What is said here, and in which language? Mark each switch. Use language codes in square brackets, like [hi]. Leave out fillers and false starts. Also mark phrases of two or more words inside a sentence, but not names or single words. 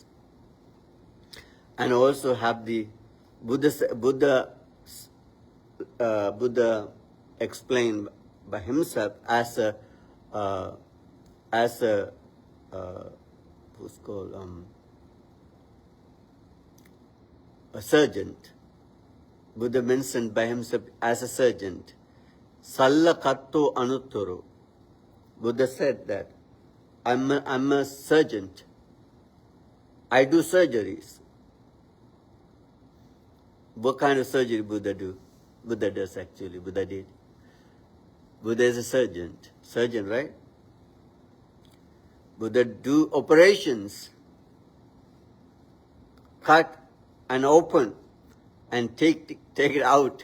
[en] And also have the Buddha explained by himself as a who's called a surgeon. Buddha mentioned by himself as a surgeon. [pi] Salla katto anuttaro. [en] Buddha said that I'm a surgeon. I do surgeries. What kind of surgery Buddha do? Buddha does actually. Buddha did. Buddha is a surgeon, right? Buddha do operations, cut and open and take it out.